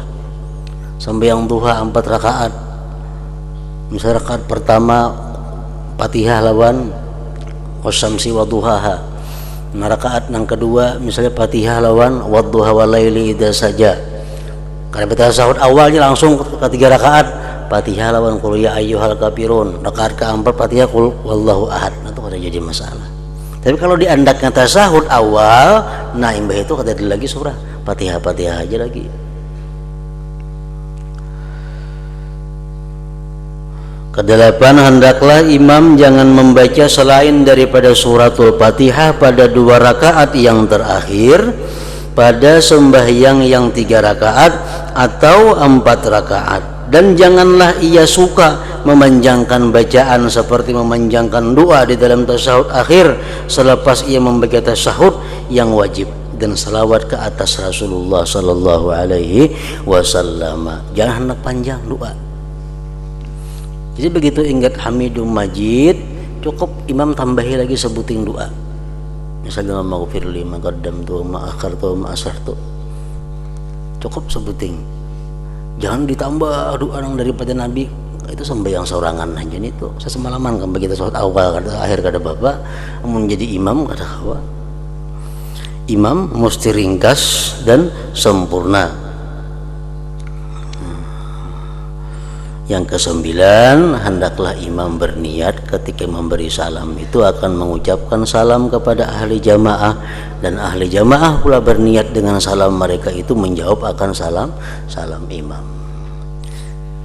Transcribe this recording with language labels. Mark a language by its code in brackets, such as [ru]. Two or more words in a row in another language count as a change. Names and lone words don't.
[id] Sembahyang duha 4 rakaat, misalnya rakaat pertama Fatihah lawan [ar] والشمس وضحاها. [id] Nah, rakaat yang kedua misalnya Fatihah lawan [ar] والضحى والليل إذا سجى. [id] Karena baca tasahud awalnya langsung ke 3 rakaat Fatihah lawan [ar] قل يا أيها الكافرون, [id] rakaat keempat Fatihah [ar] قل والله أحد. [bjn] Nah, itu kada jadi masalah. Tapi kalau diandaknya tasahud awal, nah imbah itu kada ada lagi surah, Fatihah aja lagi. [ms] Kedelapan, hendaklah imam jangan membaca selain daripada suratul Fatihah pada 2 rakaat yang terakhir, pada sembahyang yang 3 rakaat atau 4 rakaat. Dan janganlah ia suka memanjangkan bacaan seperti memanjangkan doa di dalam tasahud akhir selepas ia membaca tasahud yang wajib dan salawat ke atas Rasulullah [ar] صلى الله عليه وسلم. [id] Jangan hendak panjang doa. Jadi begitu ingat [ar] حميد مجيد, [id] cukup imam tambahi lagi sebutin doa. [ar] Misalnya اغفر لي ما قدمت ما أخرت ما أسررت. [id] Cukup sebutin. Jangan ditambah doa yang daripada Nabi. [bjn] Itu sembahyang sorangan aja itu. Saya semalaman kan begitu sholat awal kada akhir kada bapak, menjadi imam kada kawa. [ms] Imam mesti ringkas dan sempurna. Yang ke-9, hendaklah imam berniat ketika memberi salam itu akan mengucapkan salam kepada ahli jamaah, dan ahli jamaah pula berniat dengan salam mereka itu menjawab akan salam imam.